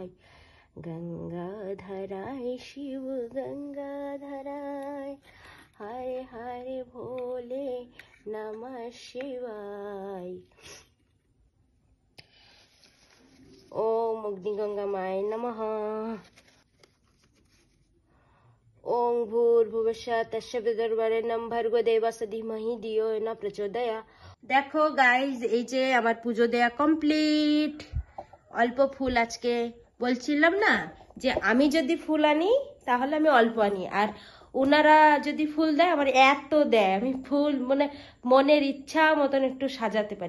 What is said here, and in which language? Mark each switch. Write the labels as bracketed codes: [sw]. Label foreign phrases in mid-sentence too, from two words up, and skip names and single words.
[sa] गंगाधराय शिव गंगाधराय, हरे हरे भोले नमः शिवाय। ओम अग्निगंगामाय नमः। ओम भूर्भुवस्सः तस्य विदर्वर्णं भर्गो देवस्य धीमहि धियो यो न प्रचोदयात्। [bn] দেখো গাইজ, এই যে আমার পুজো দেয়া কমপ্লিট। অল্প ফুল আজকে বলছিলাম না যে আমি যদি ফুল আনি তাহলে আমি অল্প আনি, আর ওনারা যদি ফুল দেয় আমার এত দেয়, আমি ফুল মানে মনের ইচ্ছা মতন একটু সাজাতে পারি।